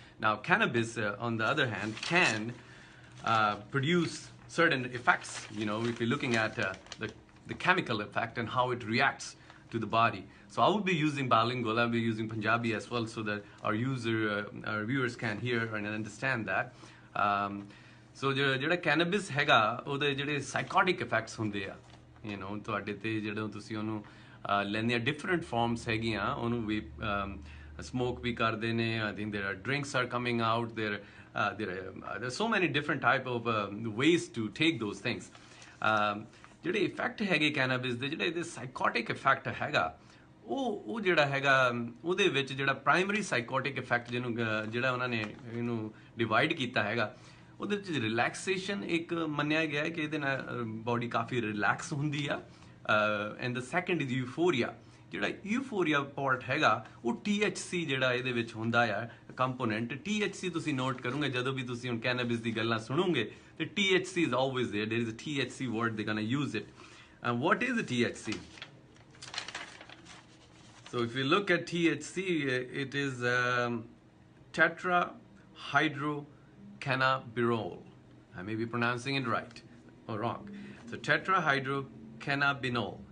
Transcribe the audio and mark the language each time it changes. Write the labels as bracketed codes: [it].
[en] Now, cannabis, on the other hand, can produce certain effects. You know, if you're looking at the chemical effect and how it reacts to the body. So I will be using bilingual, I'll be using Punjabi as well so that our viewers can hear and understand that. [pa] So ਜਿਹੜਾ ਕੈਨੇਬਿਸ ਹੈਗਾ ਉਹਦੇ ਜਿਹੜੇ ਸਾਈਕੋਟਿਕ effects ਹੁੰਦੇ ਆ you know ਤੁਹਾਡੇ ਤੇ ਜਦੋਂ ਤੁਸੀਂ ਉਹਨੂੰ ਲੈਂਦੇ ਆ ਡਿਫਰੈਂਟ ਫਾਰਮਸ ਹੈਗੀਆਂ ਉਹਨੂੰ ਵੀ smoke भी करते ने. [en] I think there are drinks are coming out. There's so many different type of ways to take those things. [pa] ਜਿਹੜੇ ਇਫੈਕਟ ਹੈਗੇ ਕੈਨਾਬਿਸ ਦੇ, ਜਿਹੜੇ ਇਹਦੇ ਸਾਈਕੋਟਿਕ ਇਫੈਕਟ ਹੈਗਾ, ਉਹ ਜਿਹੜਾ ਹੈਗਾ ਉਹਦੇ ਵਿੱਚ ਜਿਹੜਾ ਪ੍ਰਾਇਮਰੀ ਸਾਈਕੋਟਿਕ ਇਫੈਕਟ ਜਿਹਨੂੰ ਜਿਹੜਾ ਉਹਨਾਂ ਨੇ ਇਹਨੂੰ ਡਿਵਾਈਡ ਕੀਤਾ ਹੈਗਾ, ਉਹਦੇ ਵਿੱਚ ਰਿਲੈਕਸੇਸ਼ਨ ਇੱਕ ਮੰਨਿਆ ਗਿਆ ਕਿ ਇਹਦੇ ਨਾਲ ਬੋਡੀ ਕਾਫੀ ਰਿਲੈਕਸ ਹੁੰਦੀ ਆ. [en] And the second is euphoria. [pa] ਜਿਹੜਾ ਯੂਫੋਰੀਆ ਪਾਰਟ ਹੈਗਾ ਉਹ THC ਜਿਹੜਾ ਇਹਦੇ ਵਿੱਚ ਹੁੰਦਾ ਆ ਕੰਪੋਨੈਂਟ. THC ਤੁਸੀਂ ਨੋਟ ਕਰੋਗੇ ਜਦੋਂ ਵੀ ਤੁਸੀਂ ਹੁਣ ਕੈਨਾਬਿਸ ਦੀ ਗੱਲਾਂ ਸੁਣੋਗੇ ਤੇ [en] THC is always there. There is a THC word, they're gonna use it. And what is the THC? So if you look at THC, it is tetrahydrocannabinol. I may be pronouncing it right or wrong. So tetrahydrocannabinol.